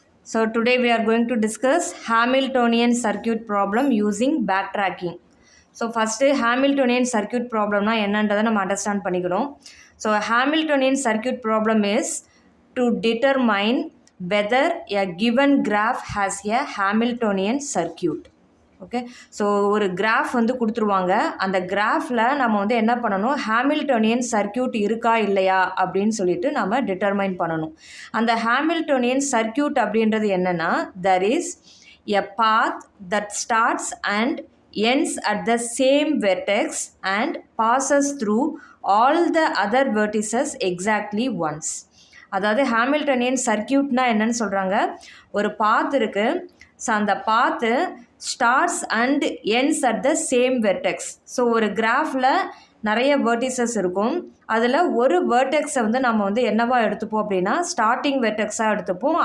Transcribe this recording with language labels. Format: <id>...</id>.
<en>So today we are going to discuss Hamiltonian circuit problem using backtracking. So first</en> <ta>Hamiltonian circuit problem na என்னன்றதை நம்ம understand பண்ணிக்கிறோம்.</ta> <en>So Hamiltonian circuit problem is to determine whether a given graph has a Hamiltonian circuit.</en> <ta>Okay. So ஒரு graph வந்து கொடுத்துருவாங்க. அந்த கிராஃபில் நம்ம வந்து என்ன பண்ணணும், ஹாமில்டோனியன் சர்க்கியூட் இருக்கா இல்லையா அப்படின்னு சொல்லிட்டு நம்ம டிட்டர்மைன் பண்ணணும். அந்த ஹாமில்டோனியன் சர்க்கியூட் அப்படின்றது என்னென்னா,</ta> <en>there is a path that starts and ends at the same vertex and passes through all the other vertices exactly once.</en> <ta>அதாவது ஹாமில்டோனியன் சர்க்கியூட்னா என்னன்னு சொல்கிறாங்க, ஒரு பாத் இருக்குது.</ta> <en>So அந்த path starts and ends at the same vertex.</en> <ta>So ஒரு கிராஃபில் நிறைய vertices இருக்கும். அதில் ஒரு வெர்டெக்ஸை வந்து நம்ம வந்து என்னவா எடுத்துப்போம் அப்படின்னா ஸ்டார்டிங் வெர்டெக்ஸாக எடுத்துப்போம்.</ta>